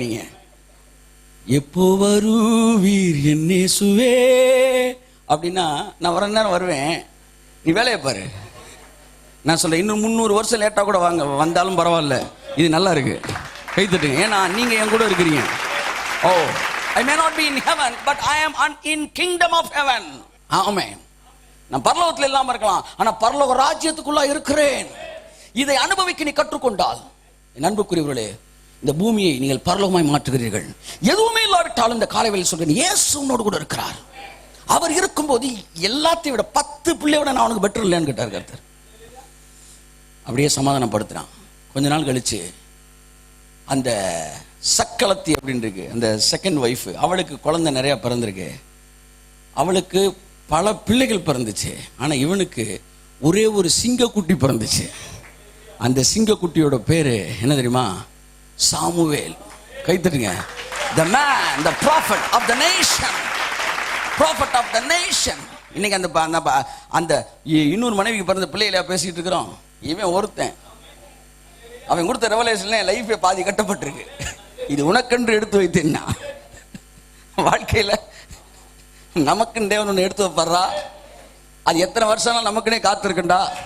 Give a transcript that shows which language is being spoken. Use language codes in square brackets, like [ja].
[ta] நீங்க எப்போ வருவீர் என் இயேசுவே அப்படின்னா நான் வர நேரம் வருவேன், நீ வேலையை பாரு. நான் சொல்ல இன்னும் 300 வருஷம் லேட்டாக கூட வாங்க, வந்தாலும் பரவாயில்ல, இது நல்லா இருக்கு, கை தட்டுங்க. ஏன்னா நீங்க என் கூட இருக்கிறீங்க. [en] Oh, I may not be in heaven, but I am in kingdom of heaven. [ta] ஆமென். நான் பரலோகத்தில் இல்லாம இருக்கலாம், ஆனா பரலோக ராஜ்யத்துக்குள்ள இருக்கிறேன். இதை அனுபவிக்க நீ கற்றுக்கொண்டால் என் அன்புக்குரியவர்களே, இந்த பூமியை நீங்கள் பரலோகமாய் மாற்றுகிறீர்கள். எதுவுமே இல்லாவிட்டாலும் இந்த காலை வேளையில் சொல்றேன், இயேசு உன்னோடு கூட இருக்கிறார். அவர் இருக்கும்போது எல்லாத்தையும் விட 10 பிள்ளையோட நான் அவனுக்கு பெட்டர் இல்லைன்னு கேட்டார் கர்த்தர். அப்படியே சமாதானப்படுத்துறான். கொஞ்ச நாள் கழிச்சு அந்த சக்களத்தி அப்படின்னு இருக்கு, அந்த செகண்ட் ஒய்ஃப், அவளுக்கு குழந்தை நிறைய பிறந்திருக்கு. அவளுக்கு பல பிள்ளைகள் பிறந்துச்சு. ஆனா இவனுக்கு ஒரே ஒரு சிங்கக்குட்டி பிறந்துச்சு. அந்த சிங்கக்குட்டியோட பேரு என்ன தெரியுமா? Samuel. கைத்தட்டுங்க. [en] The man, the prophet of the nation, prophet of the nation. [ta] இன்னைக்கு அந்த இன்னொரு மனைவிக்கு பிறந்த பிள்ளைகள பேசிட்டு இருக்கிறோம். இவன் ஒருத்தன், அவன் கொடுத்த ரெவலேஷன்ல லைஃபே பாதி கட்டப்பட்டிருக்கு. இது உனக்கென்று எடுத்து வைத்தேன்னா வாழ்க்கையில நமக்குன்னு தேவன் ஒன்று எடுத்து வைப்படுறா, அது எத்தனை வருஷம் நமக்குன்னே காத்திருக்குண்டா.